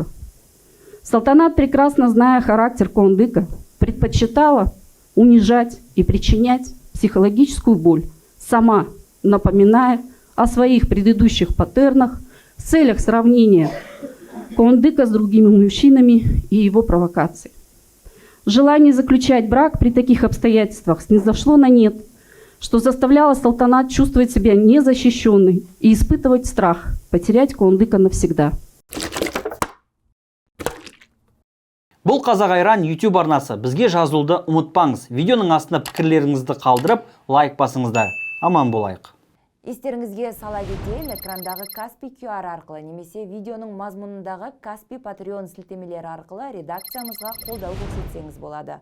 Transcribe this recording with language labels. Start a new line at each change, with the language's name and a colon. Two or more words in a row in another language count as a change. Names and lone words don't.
Russian: Салтанат, прекрасно зная характер Куандыка, предпочитала унижать и причинять психологическую боль, сама напоминая о своих предыдущих паттернах в целях сравнения Куандыка с другими мужчинами и его провокаций. Желание заключать брак при таких обстоятельствах снизошло на нет, что заставляло Салтанат чувствовать себя незащищенной и испытывать страх потерять Куандыка навсегда.
Kazakh: Бұл Қазақ Айран YouTube арнасы. Бізге жазылуды ұмытпаңыз. Видеоның астына пікірлеріңізді қалдырып, лайк басыңыздар. Аман болайық. Естеріңізге сала кетейін, экрандағы Каспи QR арқылы немесе видеоның мазмұнындағы Каспи Patreon сілтемелері арқылы редакциямызға қолдау көрсетсеңіз болады.